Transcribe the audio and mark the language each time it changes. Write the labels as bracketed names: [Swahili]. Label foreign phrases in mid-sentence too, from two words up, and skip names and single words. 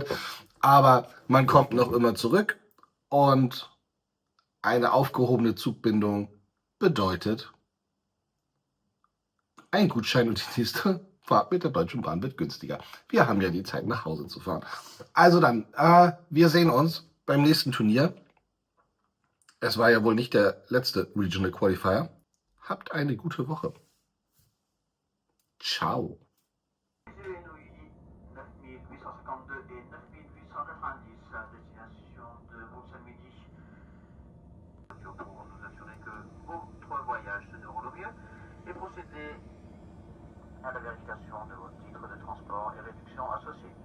[German] Aber man kommt noch immer zurück und eine aufgehobene Zugbindung bedeutet, ein Gutschein und die nächste Fahrt mit der Deutschen Bahn wird günstiger. Wir haben ja die Zeit, nach Hause zu fahren. Also dann, wir sehen uns beim nächsten Turnier. Es war ja wohl nicht der letzte [English] Regional Qualifier. [German] Habt eine gute Woche. Ciao. [French] Pour nous assurer que votre voyage se déroule au mieux et procéder à la vérification de votre titre de transport et réduction associée.